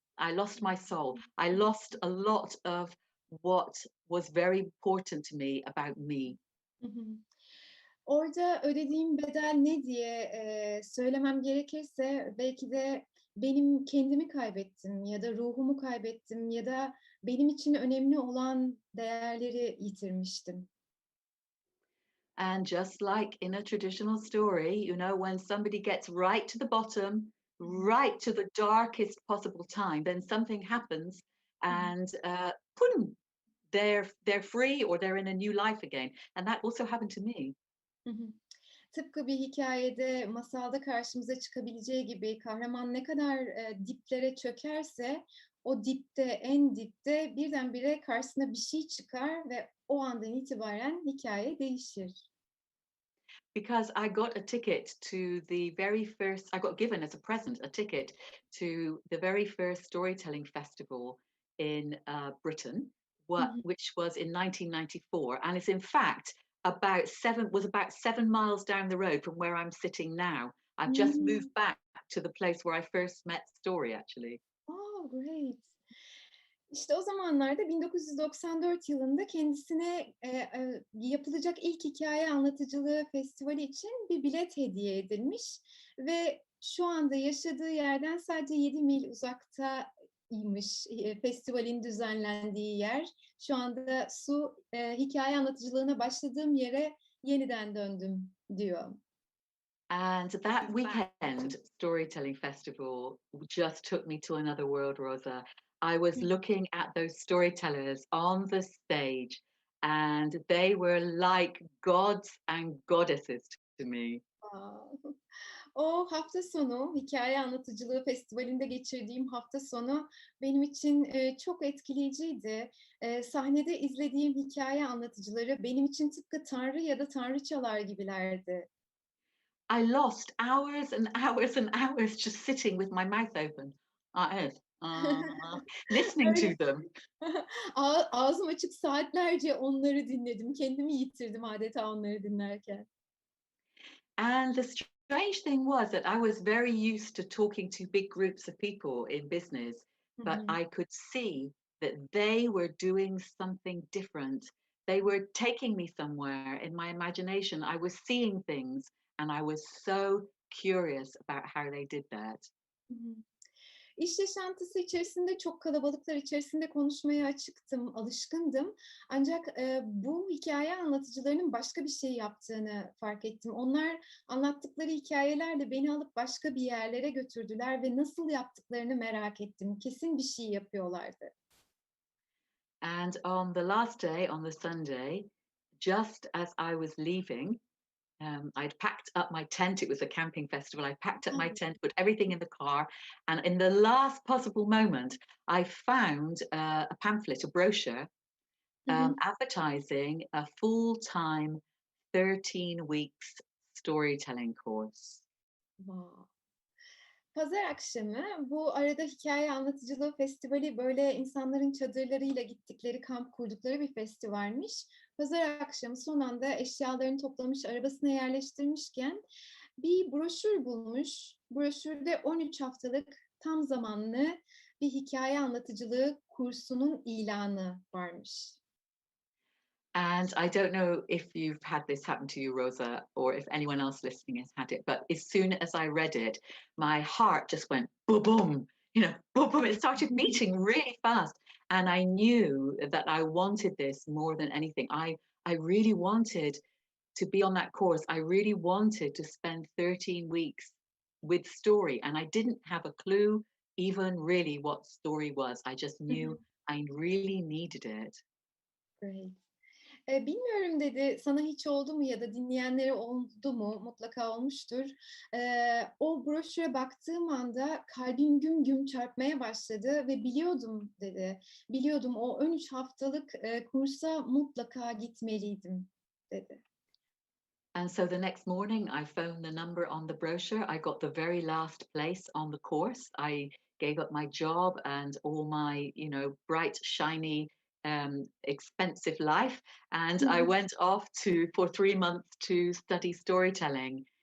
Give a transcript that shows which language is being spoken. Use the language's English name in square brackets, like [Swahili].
[English] I lost my soul. I lost a lot of what was very important to me about me. Hı hı. [Turkish] Orada ödediğim bedel ne diye söylemem gerekirse belki de benim kendimi kaybettim ya da ruhumu kaybettim ya da benim için önemli olan değerleri yitirmiştim. [English] And just like in a traditional story, you know, when somebody gets right to the bottom, Hı hı. right to the darkest possible time, then something happens, Hı hı. and boom, they're free or they're in a new life again. And that also happened to me. Hı hı. [Turkish] Tıpkı bir hikâyede, masalda karşımıza çıkabileceği gibi kahraman ne kadar, diplere çökerse o dipte, en dipte birdenbire karşısına bir şey çıkar ve o andan itibaren hikâye değişir. [English] Because I got a ticket to the very first, I got given as a present a ticket to the very first storytelling festival in Britain, Hı hı. which was in 1994, and it's in fact about 7 miles down the road from where I'm sitting now. I've just Hımm. moved back to the place where I first met Story, actually. Oh, great. [Turkish] İşte o zamanlarda 1994 yılında kendisine, yapılacak ilk hikâye anlatıcılığı festivali için bir bilet hediye edilmiş ve şu anda yaşadığı yerden sadece 7 mil uzaktaymış, festivalin düzenlendiği yer. Şu anda hikâye anlatıcılığına başladığım yere yeniden döndüm diyor. [English] And that weekend storytelling festival just took me to another world, Rosa. I was looking at those storytellers on the stage, and they were like gods and goddesses to me. A! [Turkish] O hafta sonu, hikâye anlatıcılığı festivalinde geçirdiğim hafta sonu benim için, çok etkileyiciydi. Sahnede izlediğim hikâye anlatıcıları benim için tıpkı tanrı ya da tanrıçalar gibilerdi. [English] I lost hours and hours and hours just sitting with my mouth open, like this, listening [Turkish] Öyle [English] to them. [Turkish] ağzım açık saatlerce onları dinledim. Kendimi yitirdim adeta onları dinlerken. [English] And the strange thing was that I was very used to talking to big groups of people in business, Hı but hı. I could see that they were doing something different. They were taking me somewhere in my imagination. I was seeing things, and I was so curious about how they did that. Hı hı. [Turkish] İş yaşantısı içerisinde çok kalabalıklar içerisinde konuşmaya açıktım, alışkındım. Ancak, bu hikâye anlatıcılarının başka bir şey yaptığını fark ettim. Onlar anlattıkları hikâyelerle beni alıp başka bir yerlere götürdüler ve nasıl yaptıklarını merak ettim. Kesin bir şey yapıyorlardı. [English] And on the last day, on the Sunday, just as I was leaving, I'd packed up my tent. It was a camping festival. I packed up my A! tent, put everything in the car, and in the last possible moment, I found a pamphlet, a brochure, Hı hı. advertising a full-time 13 weeks storytelling course. Wow! [Turkish] Pazar akşamı bu arada hikâye anlatıcılığı festivali, böyle, insanların çadırlarıyla gittikleri, kamp kurdukları bir festivalmiş. Pazar akşamı son anda eşyalarını toplamış, arabasına yerleştirmişken bir broşür bulmuş. Broşürde 13 haftalık tam zamanlı bir hikaye anlatıcılığı kursunun ilanı varmış. [English] And I don't know if you've had this happen to you, Rosa, or if anyone else listening has had it, but as soon as I read it, my heart just went boom, boom, boom, boom. It started beating really fast. And I knew that I wanted this more than anything. I really wanted to be on that course. I really wanted to spend 13 weeks with story. And I didn't have a clue even really what story was. I just knew I really needed it. Great. [Turkish] Bilmiyorum dedi, sana hiç oldu mu ya da dinleyenlere oldu mu? Mutlaka olmuştur. O broşüre baktığım anda kalbim güm güm çarpmaya başladı ve biliyordum dedi. Biliyordum o 13 haftalık kursa mutlaka gitmeliydim dedi. [English] And so the next morning, I found the number on the brochure. I got the very last place on the course. I gave up my job and all my, bright, shiny, expensive life. And I went off for 3 months to study storytelling.